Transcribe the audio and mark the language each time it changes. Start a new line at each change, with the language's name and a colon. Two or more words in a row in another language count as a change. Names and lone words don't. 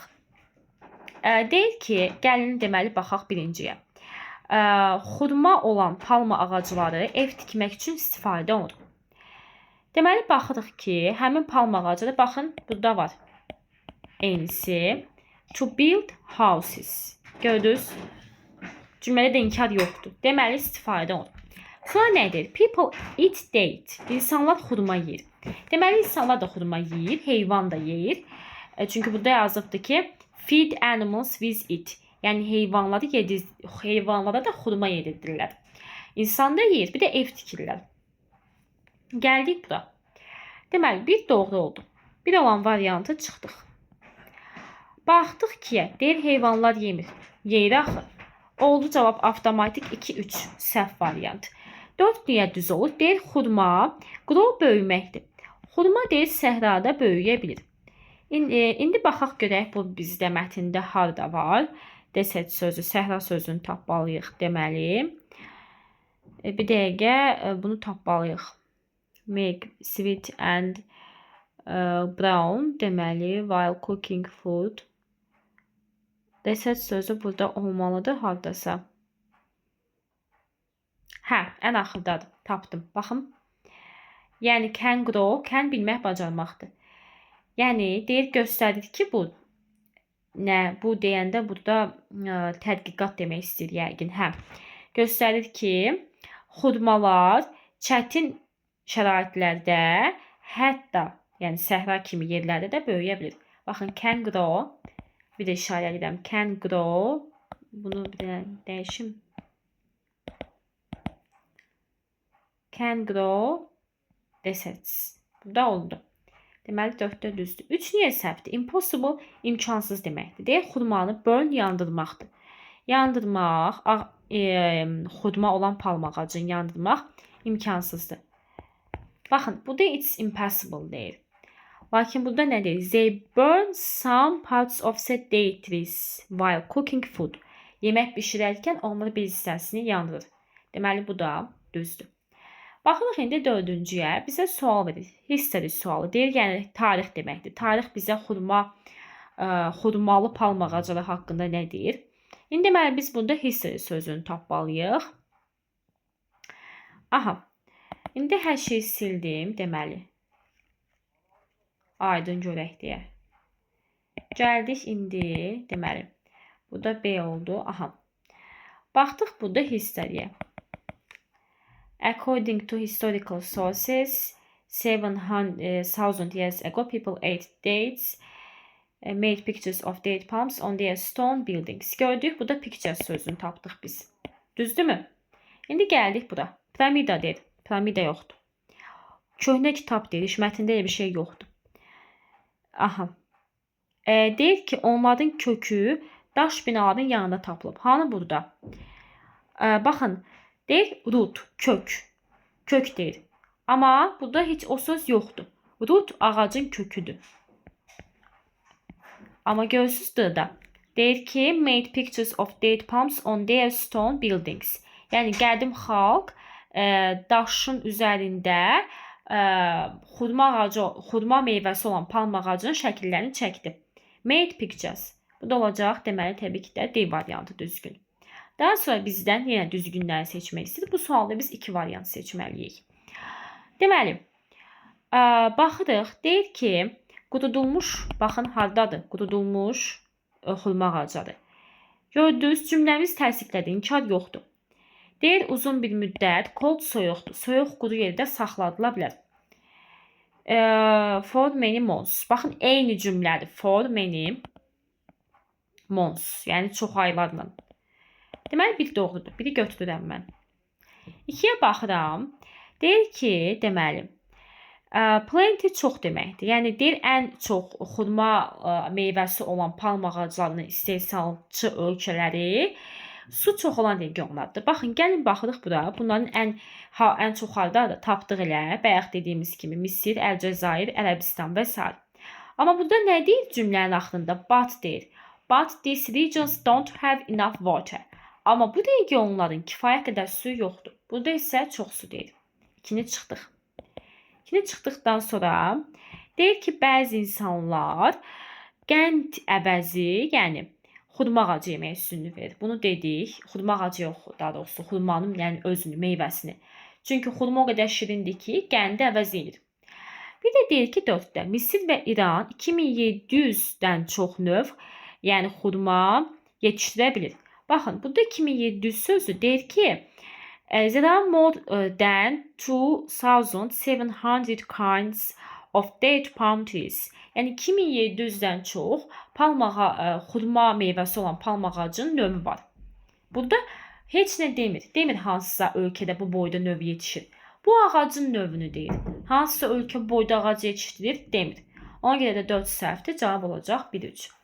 Azerbaijani: Deyir ki, gəlin deməli baxaq birinciyə. Xurma olan palma ağacları ev tikmək üçün istifadə olunur. Deməli, baxırıq ki, həmin palma ağacları, baxın, burada var. Eynisi.
English: To build houses.
Azerbaijani: Gördünüz? Cümlədə də inkar yoxdur. Deməli, istifadə olunur. Sonra nədir?
English: People eat date.
Azerbaijani: İnsanlar xurma yeyir. Deməli, insanlar da xurma yeyir, heyvan da yeyir. Çünki burada yazıbdır ki,
English: feed animals with it.
Azerbaijani: Yəni, heyvanlara da xurma yedirdirlər. İnsan da yeyir, bir də ev tikirlər. Gəldik bura. Deməli, bir doğru oldu. Bir olan variantı çıxdıq. Baxdıq ki, deyir heyvanlar yemir. Yeyir axı. Oldu cavab avtomatik 2-3 səhv variant. 4 niyə düz olur? Deyir xurma, grow böyüməkdir. Xurma deyir səhrada böyüyə bilir. İndi baxaq görək bu bizdə mətndə harda var. Desert sözü, səhra sözünü tapmalıyıq deməli. Bir dəqiqə bunu tapmalıyıq.
English: Make sweet and brown deməli while cooking food.
Azerbaijani: Desert sözü burada olmalıdır hardasa. Hə, ən axırdadır. Tapdım. Baxın. Yəni
English: can grow,
Azerbaijani: can bilmək, bacarmaqdır. Yəni deyir, göstərir ki, bu nə? Bu deyəndə burada tədqiqat demək istəyir yəqin. Hə. Göstərir ki, xurmalar çətin şəraitlərdə, hətta yəni səhra kimi yerlərdə də böyüyə bilir. Baxın,
English: can grow.
Azerbaijani: Bir də işarə edirəm.
English: Can grow.
Azerbaijani: Bunu bir də dəyişim.
English: can grow deserts.
Azerbaijani: Burada oldu. Deməli 4-də düzdür. 3 niyə səhvdir? Impossible imkansız deməkdir. Deyək, xurmanı burn yandırmaqdır. Yandırmaq, xurma olan palma ağacını yandırmaq imkansızdır. Baxın, burada
English: it's impossible
Azerbaijani: deyir. Lakin burada nə deyir?
English: They burn some parts of said date trees while cooking food.
Azerbaijani: Yemək bişirərkən onları bir hissəsini yandırır. Deməli, bu da düzdür. Baxırıq indi 4-cüyə. Bizə sual verir. History sualı deyir, yəni tarix deməkdir. Tarix bizə xurmalı palma ağacları haqqında nə deyir? İndi deməli, biz burada history sözünü tapmalıyıq. Aha. İndi hər şeyi sildim, deməli. Aydın görək deyə. Gəldik indi, deməli. Bu da B oldu. Aha. Baxdıq burada history'yə.
English: According to historical sources, 7,000 years ago, people ate dates, made pictures of date palms on their stone buildings.
Azerbaijani: Gördük, burada picture sözünü tapdıq biz. Düzdür mü? İndi gəldik bura. Piramida deyir. Piramida yoxdur. Köhnə kitab deyir. Mətndə elə bir şey yoxdur. Aha. Deyir ki, onların kökü daş binaların yanında tapılıb. Hanı burada? Baxın. Deyir root, kök. Kök deyir. Amma burada heç o söz yoxdur. Root ağacın köküdür. Amma görürsünüz da. Deyir ki,
English: made pictures of date palms on their stone buildings.
Azerbaijani: Yəni qədim xalq daşın üzərində xurma meyvəsi olan palma ağacının şəkillərini çəkdi.
English: Made pictures.
Azerbaijani: Bu da olacaq. Deməli, təbii ki də D variantı düzgün. Daha sonra bizdən yenə düzgünləri seçmək istəyir. Bu sualda biz 2 variant seçməliyik. Deməli, baxırıq. Deyir ki, qududulmuş, baxın, hardadır? Qududulmuş xurma ağacıdır. Gördünüz, cümləmiz təsdiqlədi. İnkar yoxdur. Deyir, uzun bir müddət cold soyuqdur. Soyuq quru yerdə saxladıla bilər.
English: For many months.
Azerbaijani: Baxın, eyni cümlədir.
English: For many months.
Azerbaijani: Yəni, çox aylarla. Deməli, bir doğrudur. Biri götürürəm mən. 2-yə baxıram. Deyir ki, deməli, plenty çox deməkdir. Yəni, deyir, ən çox xurma meyvəsi olan palma ağaclarının istehsalçı ölkələri su çox olan regionlardır. Baxın, gəlin baxırıq bura. Bunların ən çox hardadır? Tapdıq elə. Bayaq dediyimiz kimi Misir, Əlcəzair, Ərəbistan və s. Amma burada nə deyir cümlənin axırında? But deyir.
English: But these regions don't have enough water.
Azerbaijani: Amma bu regionların kifayət qədər suyu yoxdur. Burada isə çox su deyir. 2-ni çıxdıq. 2-ni çıxdıqdan sonra deyir ki, bəzi insanlar qənd əvəzi, yəni xurma ağacı yeməyə üstünlük verir. Bunu dedik. Xurma ağacı yox, daha doğrusu xurmanın yəni özünü, meyvəsini. Çünki xurma o qədər şirindir ki, qəndi əvəz edir. Bir də deyir ki, 4-də Misir və İran 2700-dən çox növ, yəni xurma yetişdirə bilir. Baxın, burada 2700 sözü deyir ki,
English: there are more than 2700 kinds of date palm trees.
Azerbaijani: Yəni 2700-dən çox xurma meyvəsi olan palma ağacının növü var. Burada heç nə demir. Demir hansısa ölkədə bu boyda növ yetişir. Bu ağacın növünü deyir. Hansısa ölkə boyda ağac yetişdirir, demir. Ona görə də 4 səhvdir. Cavab olacaq 1-3.